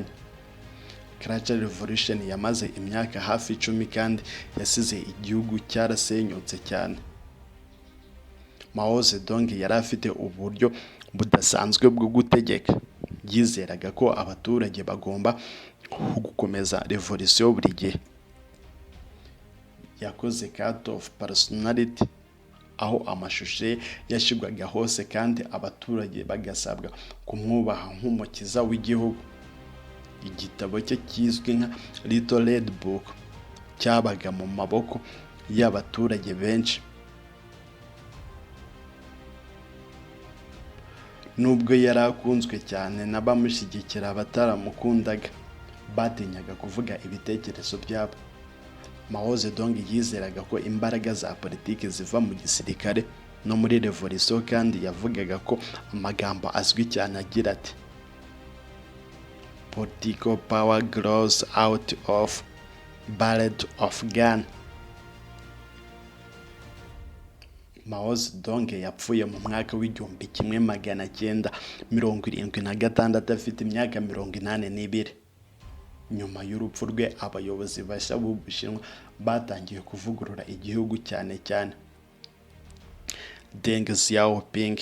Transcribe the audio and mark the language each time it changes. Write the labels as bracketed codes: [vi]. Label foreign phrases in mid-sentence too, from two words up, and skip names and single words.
[en] Cultural Revolution [rw] yamaze imyaka hafi 10 kandi yasize igihugu cyarasenyutse cyane. Mao Zedong yari afite uburyo budasanzwe bwo gutegeka. Yizeraga ko abaturage bagomba gukomeza revolution buri gihe. Yakoze [en] cult of personality, [rw] aho amashusho ye yashigwaga hose kandi abaturage bagasabwa kumwubaha nk'umukiza w'igihugu. Igitabo cye kizwi nka Little Red Book cyabaga mu maboko y'abaturage benshi. Nubwo yari akunzwe cyane n'abamushyigikira, bataramukundaga batinyaga kuvuga ibitekerezo byabo. Mao Zedong yizeraga ko imbaraga za politiki ziva mu gisirikare no muri revolisiyo, kandi yavugaga ko amagambo azwi cyane agira ati [en] political power grows out of barrel of gun. [rw] Mao Zedong yapfuye mu mwaka w'1976 afite imyaka 82. Nyuma y'urupfu rwe, abayobozi bashya b'Ubushinwa batangiye kuvugurura igihugu, cyane cyane Deng Xiaoping.